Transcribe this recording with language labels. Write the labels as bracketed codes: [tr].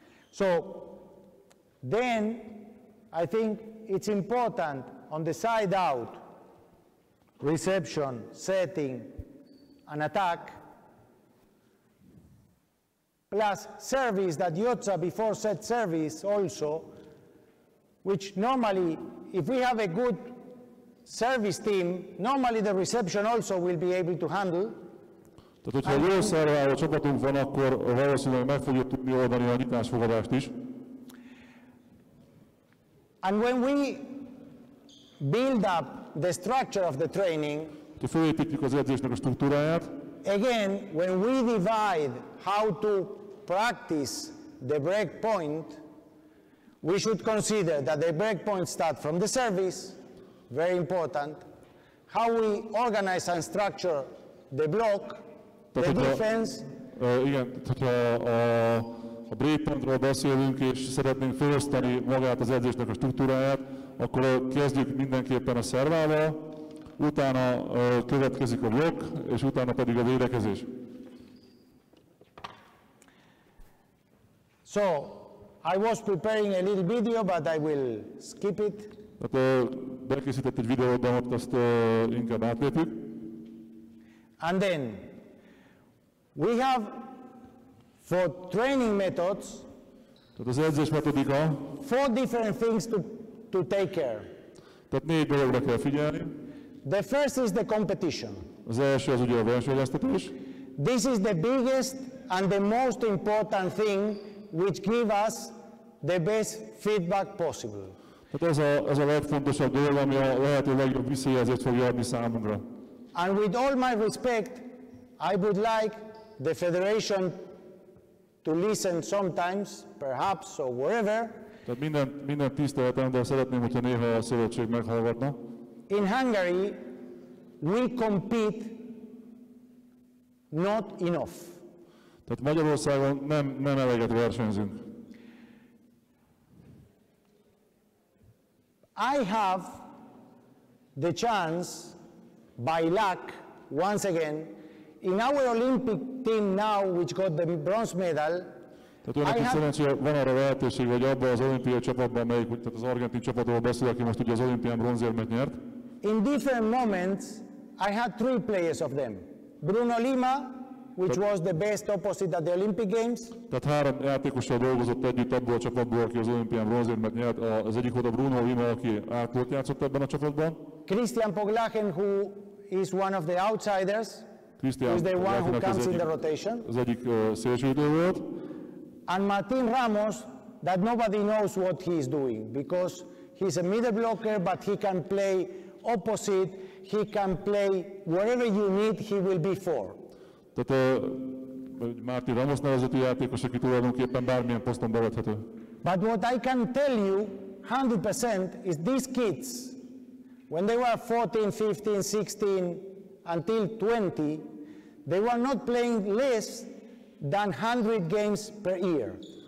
[en] So, then I think it's important on the side out, reception, setting, and attack, plus service that Jotza before said service also, which normally, if we have a good service team, normally the reception also will be able to handle. [hu] Tehát, hogyha jó szerváló csapatunk van, akkor valószínűleg meg fogjuk tudni oldani a nyitásfogadást is. [en] And when we build up the structure of the training, [hu] ha felépítjük az edzésnek a struktúráját, [en] again, when we divide how to practice the break point, we should consider that the break points start from the service, very important, how we organize and structure the block, the defense. [hu] Igen, hogyha a breakpointról beszélünk, és szeretnénk felosztani magát az edzésnek a struktúráját, akkor kezdjük mindenképpen a szervával, utána következik a blokk, és utána pedig a védekezés. [en] So, I was preparing a little video, but I will skip it. [hu] Bekészített egy videót, de most azt inkább átlépjük. [en] And then, we have For training methods, [hu] tehát az edzés metodika, [en] 4 different things to take care. [hu] tehát 4 dologra kell figyelni. [en] The first is the competition. [hu] Az első az ugye a versenyeztetés. [en] This is the biggest and the most important thing which give us the best feedback possible. [hu] Tehát ez a legfontosabb dolog, ami a lehető legjobb visszajelzést fogja adni számunkra. [en] And with all my respect, I would like the federation to listen sometimes, perhaps, or wherever. [hu] Tehát minden tiszteletem, de szeretném, hogyha néha a szövetség meghallgatna. [en] In Hungary, we compete not enough. [hu] Tehát Magyarországon nem eleget versenyzünk. [en] I have the chance, by luck, once again, in our Olympic team now, which got the bronze medal, [hu] Tehát önnek szerencsére van arra lehetőség, hogy abban az olimpiai csapatban, tehát az argentin csapatról beszél, aki most ugye az olimpián bronzérmet nyert. [en] in different moments, I had 3 players of them. Bruno Lima, which was the best opposite at the Olympic Games. [hu] Tehát 3 játékossal dolgozott együtt abból a csapatból, aki az olimpián bronzérmet nyert. Az egyik volt a Bruno Lima, aki átkolt játszott ebben a csapatban. [en] Christian Poglachen, who is one of the outsiders, who is the one who comes in the rotation. [hu] Az egyik szélsőidő volt. [en] And Martin Ramos, that nobody knows what he is doing, because he's a middle blocker, but he can play opposite, he can play wherever you need, he will be for. [hu] Tehát Martin Ramos nevezetű játékos, aki tulajdonképpen bármilyen poszton bevethető. [en] But what I can tell you 100% is these kids, when they were 14, 15, 16, until 20, they were not playing less than 100 games per year.